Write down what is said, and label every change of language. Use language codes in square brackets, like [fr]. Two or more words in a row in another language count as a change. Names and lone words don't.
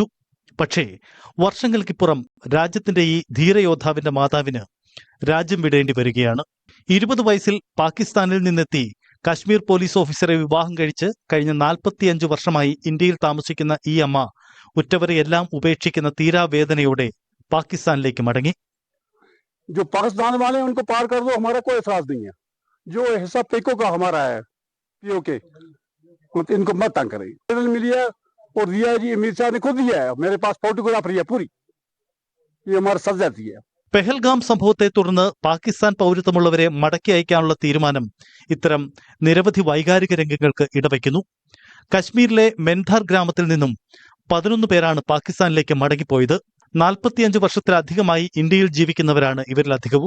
[ml] പക്ഷേ വർഷങ്ങൾക്കിപ്പുറം രാജ്യത്തിന്റെ ഈ ധീരയോദ്ധാവിന്റെ മാതാവിന് രാജ്യം വിടേണ്ടി വരികയാണ്. 20 വയസ്സിൽ പാകിസ്ഥാനിൽ നിന്നെത്തി കാശ്മീർ പോലീസ് ഓഫീസറെ വിവാഹം കഴിച്ച് കഴിഞ്ഞ 45 വർഷമായി ഇന്ത്യയിൽ താമസിക്കുന്ന ഈ അമ്മ ഉറ്റവരെ എല്ലാം ഉപേക്ഷിക്കുന്ന തീരാവേദനയോടെ പാകിസ്ഥാനിലേക്ക് മടങ്ങി. [hi] जो पाकिस्तान वाले हैं उनको पार कर दो, हमारा कोई एतराज नहीं है. जो हिस्सा पीको का हमारा है POK, इनको मत तंग करें. मिली है और दिया जी अमीर शाह ने खुद दिया है. मेरे पास फोटोग्राफ है पूरी. ये हमारा सजाती है. [ml] പെഹൽഗാം സംഭവത്തെ തുടർന്ന് പാകിസ്ഥാൻ പൗരത്വമുള്ളവരെ മടക്കി അയക്കാനുള്ള തീരുമാനം ഇത്തരം നിരവധി വൈകാരിക രംഗങ്ങൾക്ക് ഇടവയ്ക്കുന്നു. കശ്മീരിലെ മെൻധാർ ഗ്രാമത്തിൽ നിന്നും 11 പേരാണ് പാകിസ്ഥാനിലേക്ക് മടങ്ങിപ്പോയത്. 45 വർഷത്തിലധികമായി ഇന്ത്യയിൽ ജീവിക്കുന്നവരാണ് ഇവരിലധികവും.